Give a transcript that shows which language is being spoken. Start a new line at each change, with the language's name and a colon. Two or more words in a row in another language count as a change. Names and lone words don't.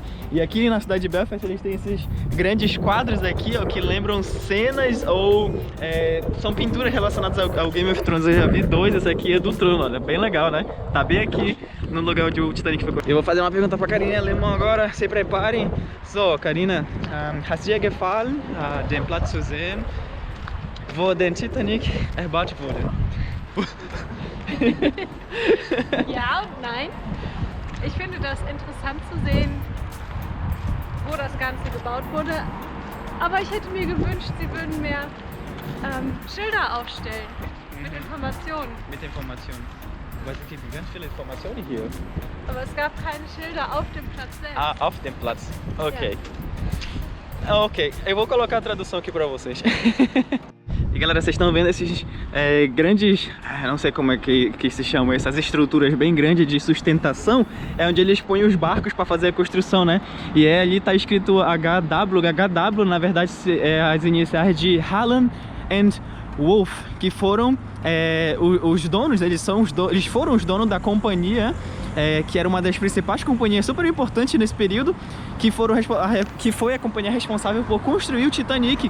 Portuguese: E aqui na cidade de Belfast eles têm esses grandes quadros aqui, ó, que lembram cenas ou são pinturas relacionadas ao Game of Thrones. Eu já vi 2, esse aqui é do trono, olha, bem legal, né? Tá bem aqui no lugar onde o Titanic foi. Eu vou fazer uma pergunta pra Karina alemão agora, se preparem.
German: So, Karina, hast dir gefallen, den Platz zu sehen, wo der Titanic erbaut wurde? Ja und nein. Ich finde das interessant zu sehen, wo das Ganze gebaut wurde. Aber ich hätte mir gewünscht, sie würden mehr Schilder aufstellen mit Informationen. Mit Informationen. Weil es gibt ganz viele Informationen hier. Aber es gab keine Schilder auf dem Platz selbst. Ah, auf dem Platz. Ok.
Portuguese: Ok, eu vou colocar a tradução aqui pra vocês. E galera, vocês estão vendo esses grandes, não sei como é que se chama, essas estruturas bem grandes de sustentação, é onde eles põem os barcos para fazer a construção, né? E ali tá escrito HW, na verdade as iniciais de Hallan and Wolff, que foram os donos, eles foram os donos da companhia, que era uma das principais companhias super importantes nesse período, que foi a companhia responsável por construir o Titanic.